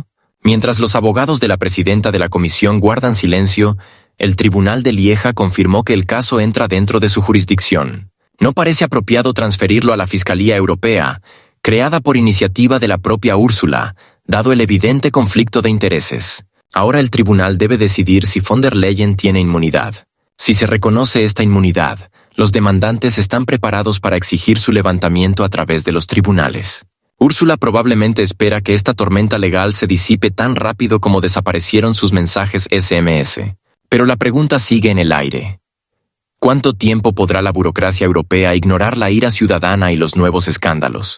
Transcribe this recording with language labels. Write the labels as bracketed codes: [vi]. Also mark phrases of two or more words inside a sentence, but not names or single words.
[es] Mientras los abogados de la presidenta de la comisión guardan silencio, el tribunal de Lieja confirmó que el caso entra dentro de su jurisdicción. No parece apropiado transferirlo a la Fiscalía Europea, creada por iniciativa de la propia Úrsula, dado el evidente conflicto de intereses. Ahora el tribunal debe decidir si von der Leyen tiene inmunidad. Si se reconoce esta inmunidad, los demandantes están preparados para exigir su levantamiento a través de los tribunales. Úrsula probablemente espera que esta tormenta legal se disipe tan rápido como desaparecieron sus mensajes SMS. Pero la pregunta sigue en el aire. ¿Cuánto tiempo podrá la burocracia europea ignorar la ira ciudadana y los nuevos escándalos?